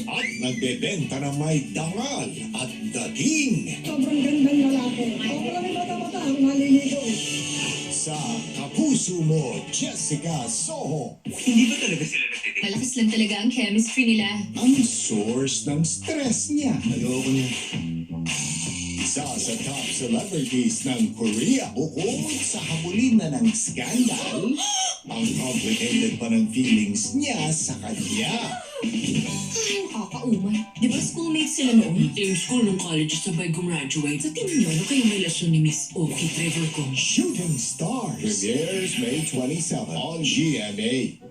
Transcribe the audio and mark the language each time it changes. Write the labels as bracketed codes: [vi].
[tl] at nagbebenta ng may dangal at dating. Sobrang gandang lalaki. Ako pala may mata-mata ang naliligaw. Sa Kapuso Mo, Jessica Soho. Hindi ba talaga sila nagtitig? Malakas lang talaga ang chemistry nila. Ang source ng stress niya. Ayoko niya. Isa sa top celebrities ng Korea. Bukod sa habulin na ng scandal, ang complicated pa ng feelings niya sa kanya. Ay, nakakaumay. Di ba schoolmates sila noon? Same school nung college sabay gumraduate. Sa tingin nyo, ano kayong relasyon ni Miss Oki Trevor ko? [en] Shooting Stars premieres May 27 on GMA.